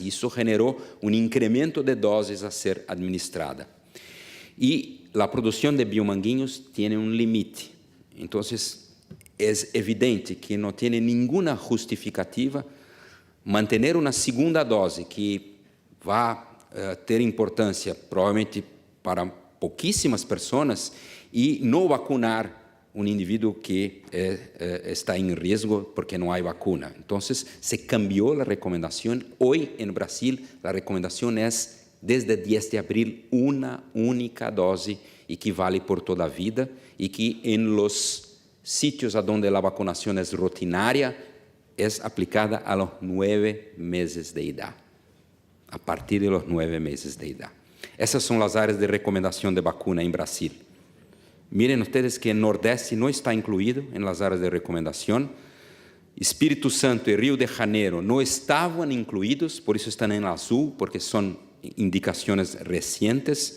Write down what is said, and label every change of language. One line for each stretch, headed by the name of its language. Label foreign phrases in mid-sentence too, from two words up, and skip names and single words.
Spanish: Eso generó un incremento de dosis a ser administrada. Y la producción de biomanguinhos tiene un límite. Entonces, es evidente que no tiene ninguna justificativa mantener una segunda dosis que va a
Portuguese: ter importância provavelmente para pouquíssimas pessoas e não vacunar um indivíduo que está em risco porque não há vacuna. Então, se cambiou a recomendação. Hoje, em Brasil, a recomendação é, desde 10 de abril, uma única dose e que vale por toda a vida e que em
Spanish: los sitios
Portuguese: onde a vacunação é rotinária, é aplicada
Spanish: a los
Portuguese: 9 meses de idade.
Spanish: A partir de los 9 meses de edad. Esas son las áreas de recomendación de vacuna en Brasil. Miren ustedes que el Nordeste no está incluido en las áreas de recomendación. Espíritu Santo y Río de Janeiro no estaban incluidos, por eso están en azul, porque son indicaciones recientes.